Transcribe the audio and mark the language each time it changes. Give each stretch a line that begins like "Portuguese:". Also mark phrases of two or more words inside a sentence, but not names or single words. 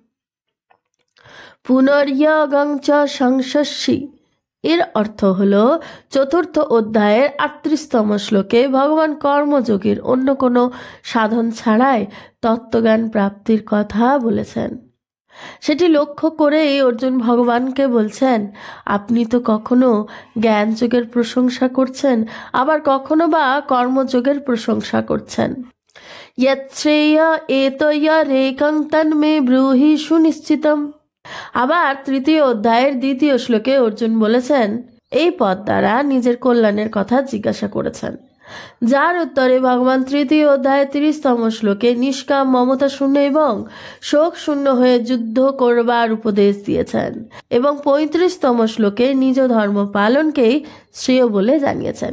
Sanskrit: পুনর্যগং চ সংশস্যি
Bangla: এর অর্থ হল চতুর্থ অধ্যায়ের 38তম শ্লোকে ভগবান কর্মযোগের অন্য কোনো সাধন ছাড়াই তত্ত্বজ্ঞান প্রাপ্তির কথা বলেছেন। সেটি লক্ষ্য করেই অর্জুন ভগবানকে বলছেন, আপনি তো কখনো জ্ঞানযোগের প্রশংসা করছেন, আবার কখনো বা কর্মযোগের প্রশংসা করছেন।
Sanskrit: यच्छ्रेय एतयरेकं तन्मे ব্রূহি সুনিশ্চিতম।
Bangla: আবার তৃতীয় অধ্যায়ের দ্বিতীয় শ্লোকে অর্জুন বলেছেন, এই পদ দ্বারা নিজের কল্যাণের কথা জিজ্ঞাসা করেছেন, যার উত্তরে ভগবান তৃতীয় অধ্যায়ের 30তম শ্লোকে নিষ্কাম, মমতা শূন্য এবং শোক শূন্য হয়ে যুদ্ধ করবার উপদেশ দিয়েছেন এবং 35তম শ্লোকে নিজ ধর্ম পালনকেই শ্রেয় বলে জানিয়েছেন।